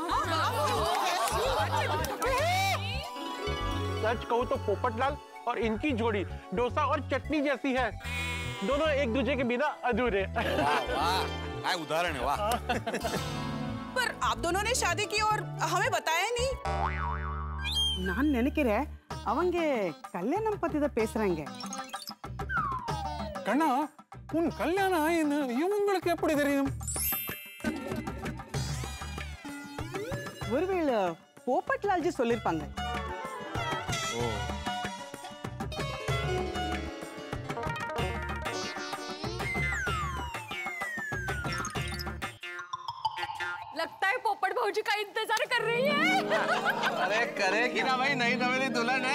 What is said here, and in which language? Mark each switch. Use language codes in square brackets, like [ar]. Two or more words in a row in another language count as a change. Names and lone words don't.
[hi] सच कहूँ तो पोपटलाल और इनकी जोड़ी डोसा और चटनी जैसी है। दोनों एक दूसरे के बिना अधूरे। वाह उदाहरण है, वाह। पर आप दोनों ने शादी की और हमें बताया नहीं। [ta] நான் நினைக்கிறேன் அவங்க கல்யாணம் பத்தி தான் பேசுறாங்க. கண்ணா உன் கல்யாணம் ஆயின்னு இவங்களுக்கு எப்படி தெரியும்? ஒருவேளை போப்பட்லால் जी சொல்லிருப்பாங்க. [hi] लगता है पोपट भौजी का इंतजार कर रही है। अरे करेगी ना भाई, नई नवेली दुल्हन है।